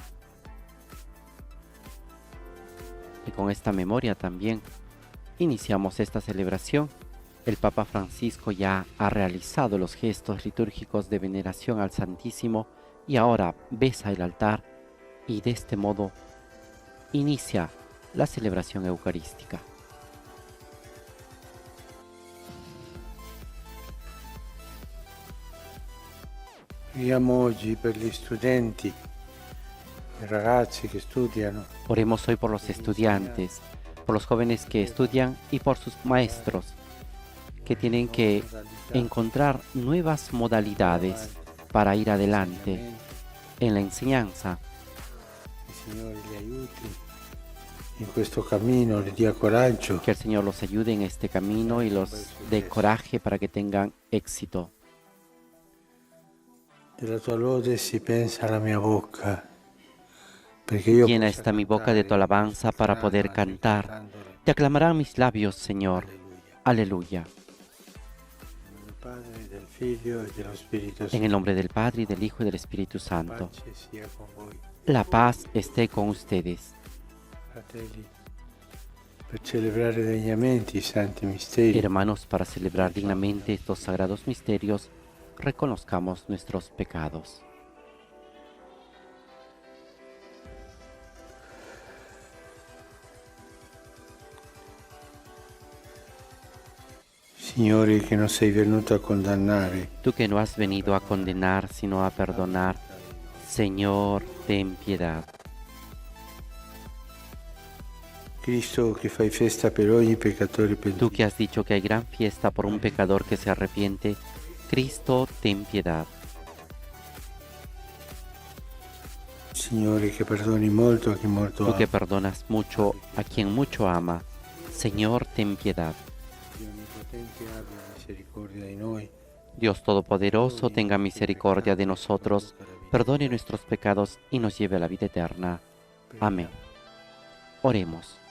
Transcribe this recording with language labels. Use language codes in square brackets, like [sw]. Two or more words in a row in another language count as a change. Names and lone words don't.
[es] Y con esta memoria también iniciamos esta celebración. El Papa Francisco ya ha realizado los gestos litúrgicos de veneración al Santísimo y ahora besa el altar y de este modo inicia la celebración eucarística. [it] Preghiamo oggi per gli studenti, i ragazzi che studiano, [es] Oremos hoy por los estudiantes, por los jóvenes que estudian y por sus maestros, que tienen que encontrar nuevas modalidades para ir adelante en la enseñanza. [it] il Signore li aiuti in questo cammino, li dia coraggio. [es] Que el Señor los ayude en este camino y los dé coraje para que tengan éxito. [it] Della tua lode si pensa alla mia bocca, perché io [es] Llena [it] possa [es] esta mi boca de tu [it] cantare [es] alabanza para poder cantar. cantandole. Te aclamarán mis labios, Señor. [it] Alleluia. [es] Aleluya. [it] Nel Padre, del Figlio e dello Spirito [es] En [it] Santo. [es] el nombre del Padre, y del Hijo y del Espíritu Santo. [it] Pace sia con voi, [es] La paz esté con ustedes. [it] fratelli, per celebrare degnamente i santi misteri. [es] Hermanos, para celebrar dignamente estos sagrados misterios, reconozcamos nuestros pecados. [it] Signore, che non sei venuto a condannare, [es] Tú que no has venido a condenar, sino a perdonar, Señor, ten piedad. [it] Cristo che fai festa per ogni peccatore [es] Tú [it] pentito. [es] que has dicho que hay gran fiesta por un pecador que se arrepiente, Cristo, ten piedad. [it] Signore, che perdoni molto a chi molto [es] Tú que [it] ama. [es] perdonas mucho a quien mucho ama, Señor, ten piedad. [it] Dio onnipotente abbia misericordia di noi. [es] Dios Todopoderoso, tenga misericordia de nosotros, perdone nuestros pecados y nos lleve a la vida eterna. Amén. Oremos.